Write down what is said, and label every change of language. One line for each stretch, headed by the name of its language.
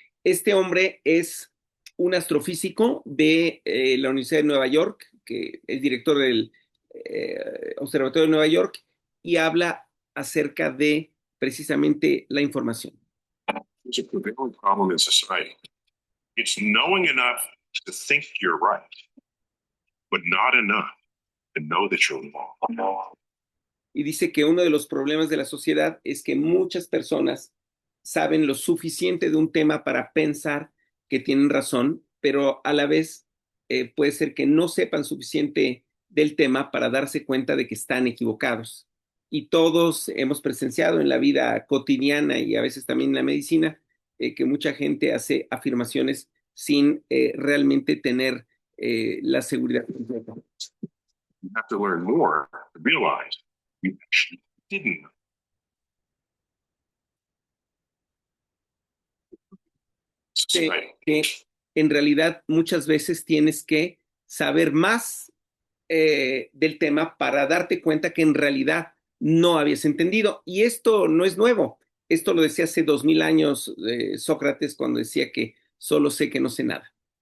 Spanish: Este hombre es un astrofísico de la Universidad de Nueva York, que es director del Observatorio de Nueva York, y habla acerca de precisamente la información.
English: It's a prevailing problem in society. It's knowing enough to think you're right, but not enough to know that you're wrong.
Spanish: Y dice que uno de los problemas de la sociedad es que muchas personas saben lo suficiente de un tema para pensar que tienen razón, pero a la vez puede ser que no sepan suficiente del tema para darse cuenta de que están equivocados. Y todos hemos presenciado en la vida cotidiana y a veces también en la medicina que mucha gente hace afirmaciones sin realmente tener la seguridad completa.
English: You have to learn more to realize you actually didn't know.
Spanish: Que en realidad muchas veces tienes que saber más del tema para darte cuenta que en realidad no habías entendido. Y esto no es nuevo. Esto lo decía hace 2000 años Sócrates, cuando decía que solo sé que no sé nada.